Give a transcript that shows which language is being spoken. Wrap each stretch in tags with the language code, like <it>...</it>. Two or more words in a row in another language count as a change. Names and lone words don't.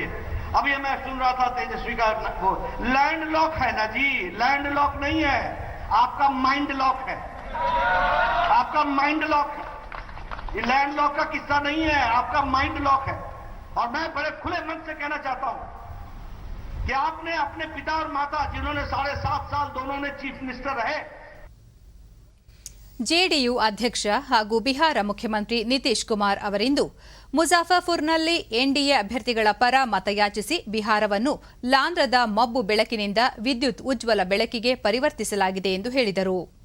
<hi>अब ये मैं सुन रहा था तेजस्वी का, वो</hi> <en>land lock</en> <hi>है ना जी,</hi> <en>land lock</en> <hi>नहीं है, आपका</hi> <en>mind lock</en> <hi>है, आपका</hi> <en>mind lock</en> <hi>है। ये</hi> <en>land lock</en> <hi>का किस्सा नहीं है, आपका</hi> <en>mind lock</en> <hi>है। और मैं बड़े खुले मन से कहना चाहता हूं कि आपने अपने पिता और माता, जिन्होंने 7.5 साल दोनों ने</hi> <en>chief minister</en> <hi>रहे,</hi> <kn>ಜೆಡಿಯು ಅಧ್ಯಕ್ಷ ಹಾಗೂ ಬಿಹಾರ ಮುಖ್ಯಮಂತ್ರಿ ನಿತೀಶ್ ಕುಮಾರ್ ಅವರಿಂದು ಮುಜಾಫರ್ಪುರ್ನಲ್ಲಿ ಎನ್ಡಿಎ ಅಭ್ಯರ್ಥಿಗಳ ಪರ ಮತಯಾಚಿಸಿ ಬಿಹಾರವನ್ನು ಲಾಂಧ್ರದ ಮಬ್ಬು ಬೆಳಕಿನಿಂದ ವಿದ್ಯುತ್ ಉಜ್ವಲ ಬೆಳಕಿಗೆ ಪರಿವರ್ತಿಸಲಾಗಿದೆ ಎಂದು ಹೇಳಿದರು.</kn>